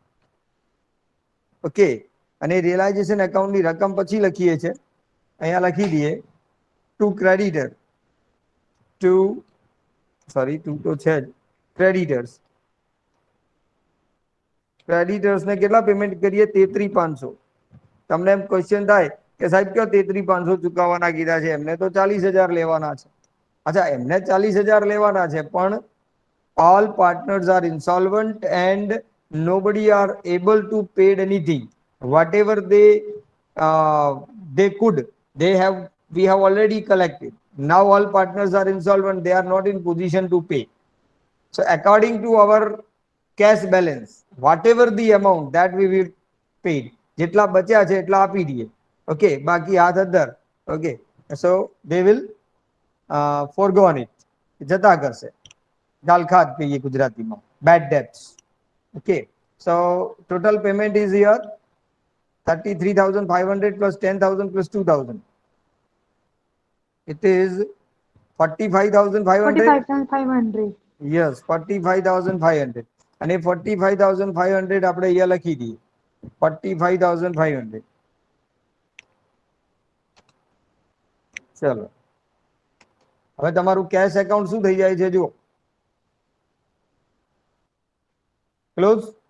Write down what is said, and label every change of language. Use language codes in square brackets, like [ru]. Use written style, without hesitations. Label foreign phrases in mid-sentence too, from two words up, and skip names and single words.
[gu] ઓકે, અને [en] realization accountની [gu] રકમ પછી લખીએ છીએ, અહીંયા લખી દઈએ [en] to creditor, [gu] ટુ તો છે જ ક્રેડિટર્સ. ક્રેડિટર્સને કેટલા પેમેન્ટ કરીએ? 33,500. તમને એમ ક્વેશ્ચન થાય કે સાહેબ કયો 33,500 ચૂકવવાના કીધા છે? એમને તો 40,000 લેવાના છે. અચ્છા, એમને 40,000 લેવાના છે, પણ [en] all partners are insolvent and nobody are able to pay anything. Whatever they could, we have already collected. Now all partners are insolvent, they are not in position to pay. So according to our cash balance, whatever the amount that we will pay, [gu] જેટલા બચ્યા છે એટલા આપી દઈએ. ઓકે, બાકી હાથ અધર. ઓકે, [en] so they will forgone it, [gu] જતા કરશે. ગાલખાત કહીએ ગુજરાતીમાં, [en] bad debts. Okay, so total payment is here 33,500 plus 10,000 plus 2,000. It is 45,500. 45,500. Yes, 45,500. [gu] અને 45,500 આપણે અહીંયા લખી દઈએ, 45,500. ચલો, હવે તમારું [en] cash account [gu] શું થઈ જાય છે જુઓ, ક્લોઝ.